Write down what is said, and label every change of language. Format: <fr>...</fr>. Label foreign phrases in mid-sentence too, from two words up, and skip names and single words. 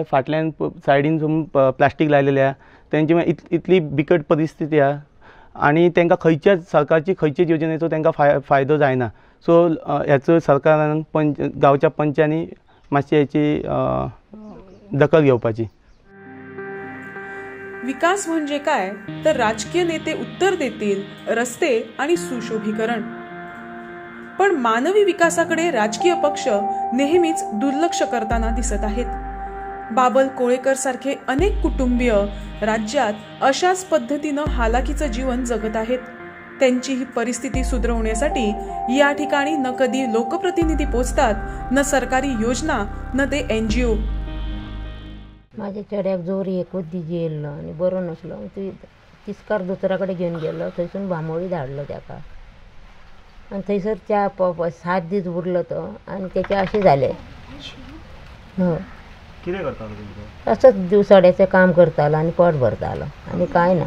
<kok>फाटल्यान सायडीन प्लास्टीक लायलेलें आहा. तेंची इतली बिकट परिस्थिती आहा आनी तांकां खंयच्याच सरकारची खंयच्याच योजनेचो तांकां फायदो जायना. सो हेचो सरकारान गांवच्या पंचांनी मातशी हेची दखल घेवपाची.</kok> <mr>विकास म्हणजे काय तर राजकीय नेते उत्तर देतील रस्ते आणि सुशोभीकरण. पण मानवी विकासाकडे राजकीय पक्ष नेहमीच दुर्लक्ष करताना दिसत आहेत. बाबल कोळेकर सारखे अनेक कुटुंबीय राज्यात अशाच पद्धतीनं हालाकीचं जीवन जगत आहेत. त्यांची ही परिस्थिती सुधारवण्यासाठी या ठिकाणी न कधी लोकप्रतिनिधी पोचतात, न सरकारी योजना, न ते NGO.</mr> <kok>माझ्या चेड्याक जोर एकूच दिजी येयल्लो आनी बरो नासलो. तिस्कार दोतोरा कडेन घेवन गेलो. थंयसून बांबोळी धाडलो ताका आनी थंयसर 7 दीस उरलो तो आनी तेचे अशें जालें. हय कितें करतालो तुमचो? असोच दिवसाड्याचें काम करतालो आनी पोट भरतालो आनी कांय ना.</kok>